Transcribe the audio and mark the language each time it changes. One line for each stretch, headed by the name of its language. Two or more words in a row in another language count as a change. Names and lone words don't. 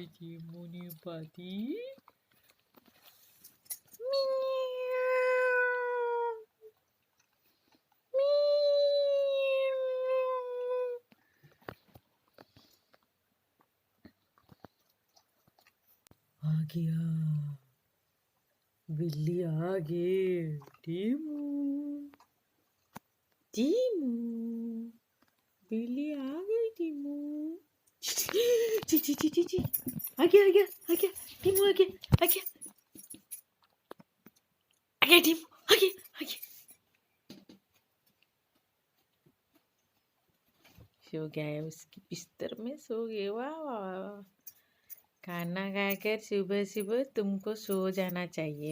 Hindi: टीमू ने पाती। आ गया, बिल्ली आ गई। टीमू टीमू बिल्ली आ गई। टीमू ची ची ची ची ची। आ गया आ गया आ गया। टीमू आ गया आ गया आ गया। टीमू आ गया आ गया। सो गया है उसकी बिस्तर में, सो गया। वाह वाह वाह। खाना खाकर सुबह सुबह तुमको सो जाना चाहिए।